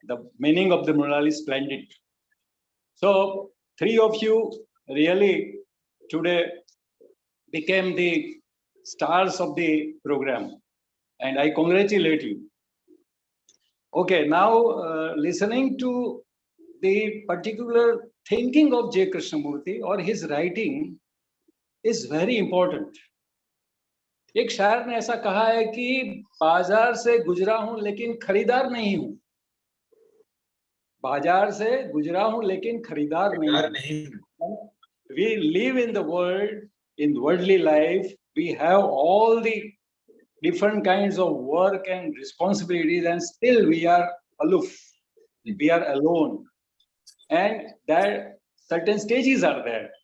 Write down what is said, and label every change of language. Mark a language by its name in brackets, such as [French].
[English] The meaning of the Mrinal is splendid. So three of you really today became the stars of the program, and I congratulate you. Okay, now listening to the particular thinking of J. Krishnamurti or his writing is very important. [Hindi] एक शायर ने ऐसा कहा है कि बाजार से गुजरा हूं लेकिन खरीदार नहीं हूं। बाजार से गुजरा हूं लेकिन खरीदार नहीं हूं। [English] We live in the world, in worldly life, we have all the different kinds of work and responsibilities, and still we are aloof, we are alone, and that certain stages are there.